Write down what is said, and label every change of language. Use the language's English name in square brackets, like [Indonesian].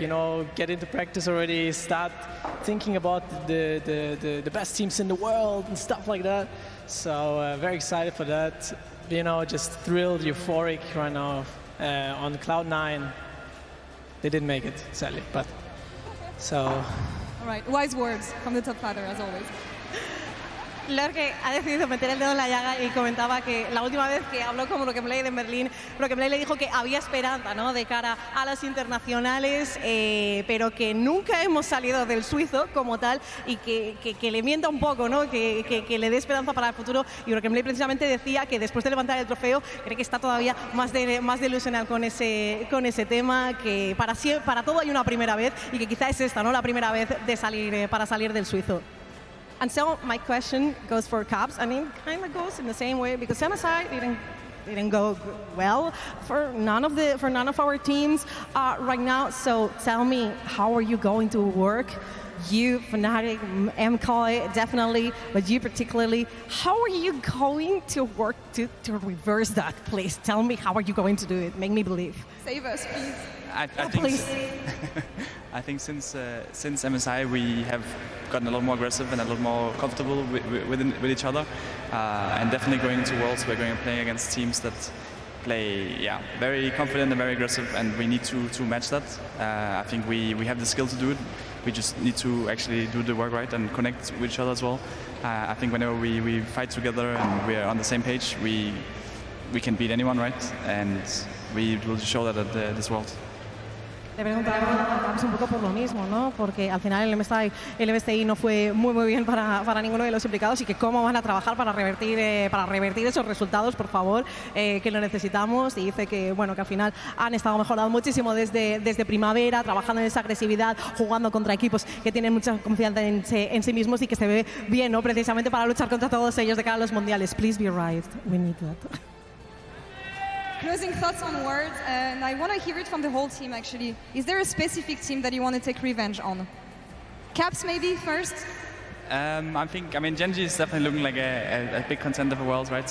[English] You know, get into practice already. Start thinking about the best teams in the world and stuff like that. So very excited for that. You know, just thrilled, euphoric right now. On cloud 9, they didn't make it, sadly, but so. All right, wise words from the top ladder, as always. [Spanish] Laure ha decidido meter el dedo en la llaga y comentaba que la última vez que habló con BrokenBlade en Berlín, BrokenBlade le dijo que había esperanza, ¿no?, de cara a las internacionales, pero que nunca hemos salido del suizo como tal, y que le mienta un poco, ¿no?, que le dé esperanza para el futuro. Y BrokenBlade precisamente decía que después de levantar el trofeo cree que está todavía más delusional con ese tema, que para todo hay una primera vez, y que quizá es esta, ¿no?, la primera vez de para salir del suizo. [English] And so my question goes for Caps. I mean, kind of goes in the same way, because MSI didn't go well for none of our teams right now. So tell me, how are you going to work? You, Fnatic, MKOI, definitely, but you particularly, how are you going to work to reverse that, please? Tell me, how are you going to do it? Make me believe. Save us, please. I think since MSI we have gotten a lot more aggressive and a lot more comfortable with each other, and definitely going to Worlds, we're going to play against teams that play very confident and very aggressive, and we need to match that. I think we have the skill to do it. We just need to actually do the work right and connect with each other as well. I think whenever we fight together and we are on the same page, we can beat anyone, right? And we will show that at this World. [Spanish] Le preguntaba a Caps un poco por lo mismo, ¿no? Porque al final el MSI no fue muy bien para ninguno de los implicados, y que cómo van a trabajar para revertir esos resultados, por favor, que lo necesitamos. Y dice que, bueno, que al final han estado mejorando muchísimo desde primavera, trabajando en esa agresividad, jugando contra equipos que tienen mucha confianza en sí mismos, y que se ve bien, ¿no?, precisamente para luchar contra todos ellos de cara a los mundiales. [English] Please be right, we need that. Closing thoughts on Worlds, and I want to hear it from the whole team, actually. Is there a specific team that you want to take revenge on? Caps, maybe, first? I mean, Genji is definitely looking like a big contender for Worlds, right?